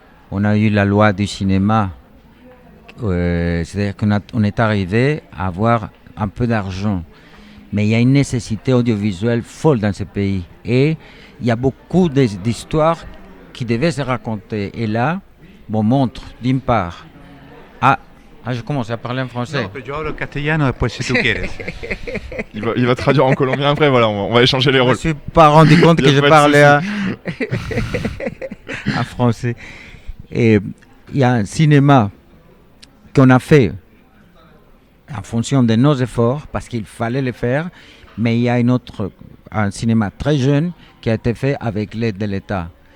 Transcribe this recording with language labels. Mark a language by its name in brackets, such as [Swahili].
[French] On a eu la loi du cinéma, c'est-à-dire qu'on est arrivé à avoir un peu d'argent. Mais il y a une nécessité audiovisuelle folle dans ce pays. Et il y a beaucoup d'histoires qui devaient se raconter. Et là, on montre d'une part. Je commence à parler en français. [Spanish] No, pero yo hablo castellano después si tú quieres. [French] Il va traduire en colombien après, voilà, on va échanger les rôles. Je ne me suis pas rendu compte que je parlais en français. Et il y a un cinéma qu'on a fait en fonction de nos efforts, parce qu'il fallait le faire, mais il y a un cinéma très jeune qui a été fait avec l'aide de l'État.